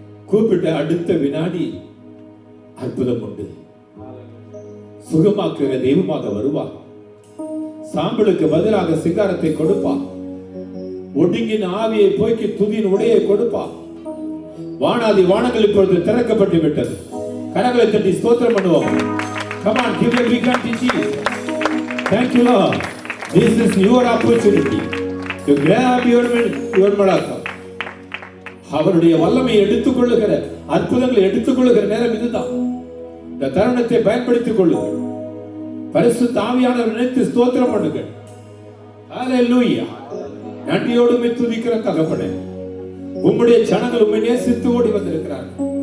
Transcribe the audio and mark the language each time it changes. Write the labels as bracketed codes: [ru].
[ta] கூப்பிட்ட அடுத்த வினாடி அற்புதம் உண்டு. சுகமாக்குகிற தெய்வமாக வருவார். சாம்பலுக்கு பதிலாக சிங்காரத்தை கொடுப்பார். ஒடுங்கின ஆவியை போக்கி துதியின் உடையை கொடுப்பார். வானாதி வானங்கள் இப்பொழுது திறக்கப்பட்டு விட்டது. கரங்களை தட்டி ஸ்தோத்திரம் பண்ணுவோம். [en] Come on, give a big hand to Jesus. Thank you, Lord. This is your opportunity to grab your [ta] மலாக்கம். அவருடைய வல்லமையை எடுத்துக்கொள்ளுகிற, அற்புதங்களை எடுத்துக்கொள்ளுகிற நேரம் இதுதான். இந்த தருணத்தை பயன்படுத்திக் கொள்ளுங்கள். பரிசுத்த ஆவியானவர் நினைத்து ஸ்தோத்திரம் பண்ணுங்கள். ஹல்லேலூயா. நன்றியோடு துதிக்கிற தகப்பனே, உம்முடைய ஜனங்கள் உம்மை நேசித்து ஓடி வந்திருக்கிறார்கள்.